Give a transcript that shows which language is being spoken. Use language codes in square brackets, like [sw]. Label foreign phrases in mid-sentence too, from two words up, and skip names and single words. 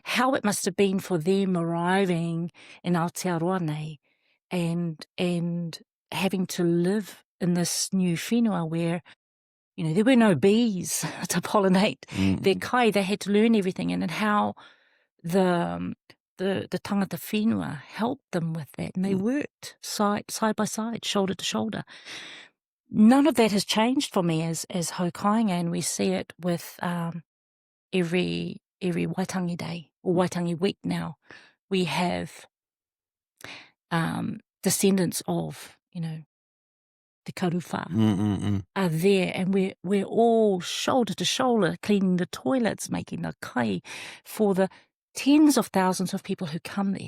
[en] How it must have been for them arriving in Aotearoa nei and having to live in this new whenua where, you know, there were no bees to pollinate their kai. They had to learn everything, and how the [mi] tangata whenua [en] helped them with that, and they worked side by side, shoulder to shoulder. None of that has changed for me as haukainga, and we see it with every Waitangi Day or Waitangi Week now. We have descendants of, you know, the karuwha are there, and we're all shoulder to shoulder cleaning the toilets, making the kai for the tens of thousands of people who come there.